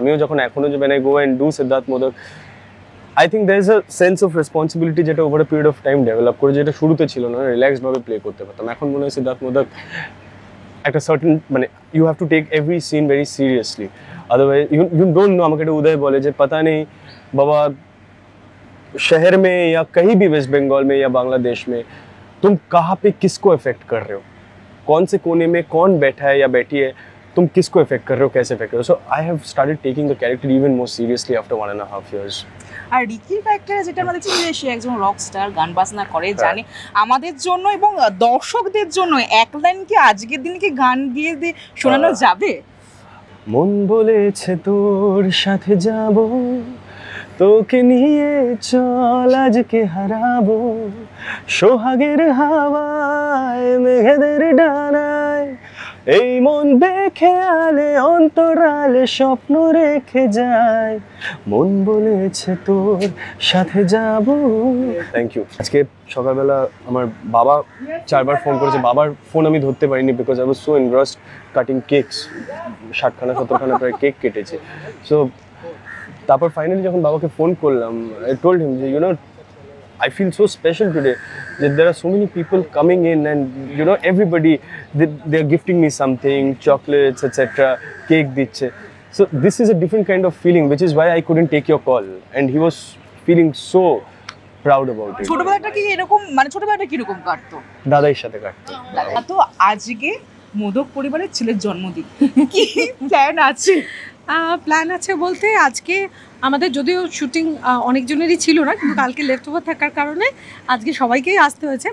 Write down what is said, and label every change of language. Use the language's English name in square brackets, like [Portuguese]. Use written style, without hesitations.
[Bangla] আমিও যখন এখনো যে [English] when I go and do [Bangla] Siddharth modak, I think [English] there is a sense of responsibility [Bangla] যেটা over a period of time develop করে, যেটা শুরুতে ছিল না, রিল্যাক্সড ভাবে প্লে করতে পারতাম। এখন মনে হয় [English] সিদ্ধার্থ মোদক একটা সার্টেন মানে you have to take every scene very seriously, otherwise you don't know. [Bangla] আমাকে একটা উদয় বলে যে [Hindi] पता नहीं बाबा शहर में या कहीं भी वेस्ट बंगाल में या बांग्लादेश में तुम कहाँ पे किसको इफेक्ट कर रहे हो, कौन से कोने में कौन बैठा है या बैठी है, तुम किसको इफेक्ट कर रहे हो, कैसे इफेक्ट कर रहे हो। [English] So I have started taking the character even more seriously after 1.5 years। [Bangla] আর রিকির character যেটা আমরা দেখছি যে সে একজন রক স্টার, গান বাজনা করে, জানে আমাদের জন্য এবং দর্শকদের জন্য এক লাইন কি আজকের দিনে কি গান গিয়ে দিয়ে শোনানো যাবে? মন বলেছে তোর সাথে যাব, তোকে নিয়ে চল আজকে হারাবো, সোহাগের হাওয়ায় মেঘেদের ডানায়, এই মন বেখেয়ালে অন্তরালে স্বপ্ন রেখে যায়, মন বলেছে তোর সাথে যাব। Thank you. আজকে সকালবেলা আমার বাবা 4বার ফোন করেছে, বাবার ফোন আমি ধরতে পারিনি [English] because I was so engrossed cutting cakes, [Bangla] 60-70খানা প্রায় কেক কেটেছে। সো তারপর ফাইনালি যখন বাবাকে ফোন করলাম, [English] I told him যে you know I feel so special today that there are so many people coming in and you know everybody they are gifting me something, chocolates etc, [Bangla] cake dicche. [English] So this is a different kind of feeling, which is why I couldn't take your call, and he was feeling so proud about it. [Bangla] ছোটবেলাটা কি এরকম মানে ছোটবেলাটা কি রকম কাটতো? দাদার সাথে কাটতো। তো আজকে মোদক পরিবারের ছেলের জন্মদিন, কি প্ল্যান আছে? প্ল্যান আছে বলতে আজকে আমাদের যদিও শুটিং অনেকজনেরই ছিল না, কিন্তু কালকে লেফট ওভার থাকার কারণে আজকে সবাইকেই আসতে হয়েছে।